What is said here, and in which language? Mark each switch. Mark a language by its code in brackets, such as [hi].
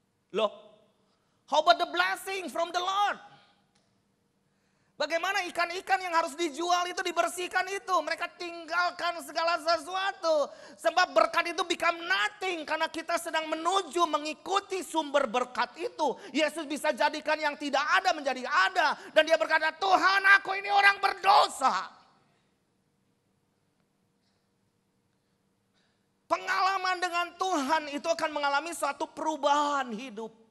[en] Loh, how about the blessing from the Lord? [id] Bagaimana ikan-ikan yang harus dijual itu dibersihkan itu. Mereka tinggalkan segala sesuatu. Sebab berkat itu [en] become nothing. [id] Karena kita sedang menuju mengikuti sumber berkat itu. Yesus bisa jadikan yang tidak ada menjadi ada. Dan dia berkata, Tuhan aku ini orang berdosa. Pengalaman dengan Tuhan itu akan mengalami suatu perubahan hidup.